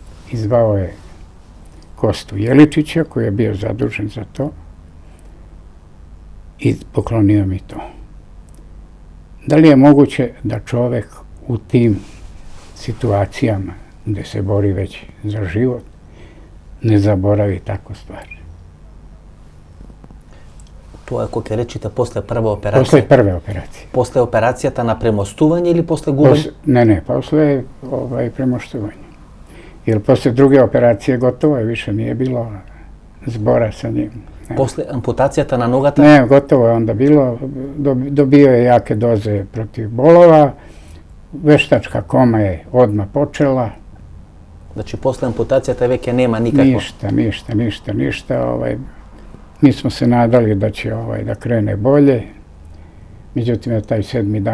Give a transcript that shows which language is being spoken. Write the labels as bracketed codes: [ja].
[sr] I zvao je Kostu Jeličića, koji je bio zadužen za to, i poklonio mi to. Da li je moguće da čovek u tim situacijama gde se bori već za život ne zaboravi tako stvar? [mk] Тоа е кога ќе речите после прва операција? [sr] Posle prve operacije. [mk] После операцијата на премостување или после губење? [sr] Ne, posle premoštovanja. Jer posle druge operacije gotovo je, više nije bilo zbora sa njim. [mk] После ампутацијата на ногата? [sr] Ne, gotovo je onda bilo. Dobio je jake doze protiv bolova. Veštačka koma je odmah počela. [mk] Значи, после ампутацијата веќе нема никакво? [sr] Ništa. Mi smo se nadali da će da krene bolje. Međutim, na taj 7.